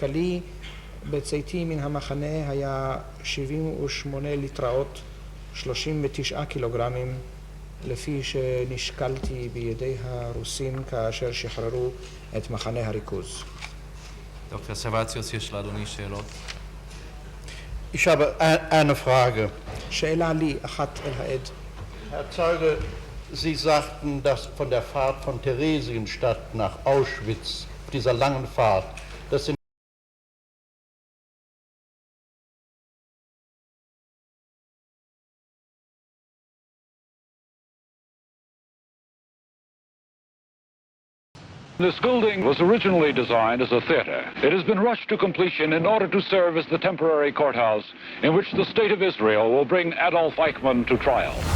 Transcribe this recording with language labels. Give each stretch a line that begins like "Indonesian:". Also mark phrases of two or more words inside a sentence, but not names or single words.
Hebrew: משקלי בצאתי מן המחנה היה 78 ליטראות, 39 קילוגרמים, לפי שנשקלתי בידי הרוסים כאשר שחררו את מחנה הריכוז. דוקטור סרבציוס, יש לאדוני שאלות?
German: Ich habe eine Frage.
Hebrew: שאלה לי אחת אל העד.
German: Herr Zeuge, Sie sagten, dass von der Fahrt von Theresienstadt nach Auschwitz, dieser langen Fahrt, das sind
English: This building was originally designed as a theater. It has been rushed to completion in order to serve as the temporary courthouse in which the State of Israel will bring Adolf Eichmann to trial.